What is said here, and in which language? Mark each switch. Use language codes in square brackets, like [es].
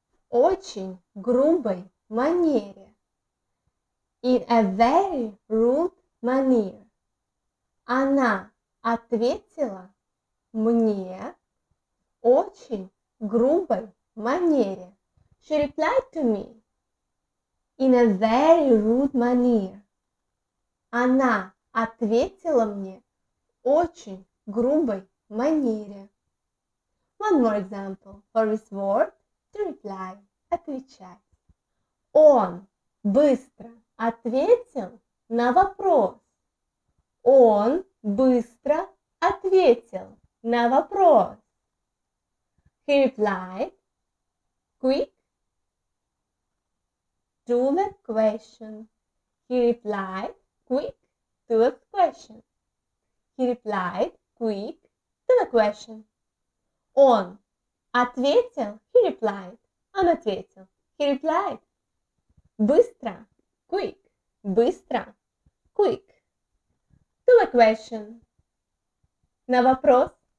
[ru] В очень грубой манере. [en] In a very rude manner. [ru] Она ответила мне в очень грубой манере. [en] She replied to me in a very rude manner. [ru] Она ответила мне в очень грубой манере. [en] One more example for this word to reply. [ru] Отвечать. Он быстро ответил на вопрос. Он быстро ответил на вопрос. [en] He replied quick to the question. He replied quick to the question. He replied quick to the question. [ru] Он ответил. [en] He replied. [ru] Он ответил. [en] He replied. [ru] Быстро. [en] Quick. [ru] Быстро. [en] Quick. To the question. [ru] На вопрос.